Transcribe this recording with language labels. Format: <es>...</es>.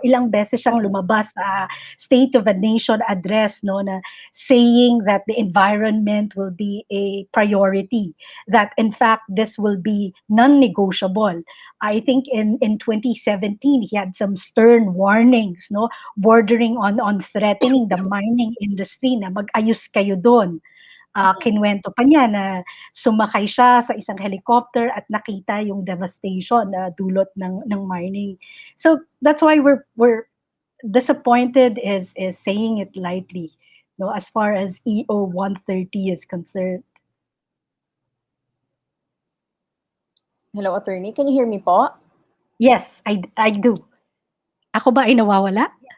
<tl>Ilang beses siyang lumabas sa</tl> <en>State of a Nation address, no, na saying that the environment will be a priority, that in fact this will be non-negotiable. I think in 2017 he had some stern warnings, no, bordering on threatening the mining industry</en> <tl>na mag-ayos kayo doon. Kinuwento pa niya na sumakay siya sa isang helicopter at nakita yung devastation na dulot ng mining.</tl> <en>So that's why we're disappointed is saying it lightly, no, as far as EO 130 is concerned. Hello, attorney, can you hear me po? Yes, I do.</en> <tl>Ako ba ay nawawala?</tl>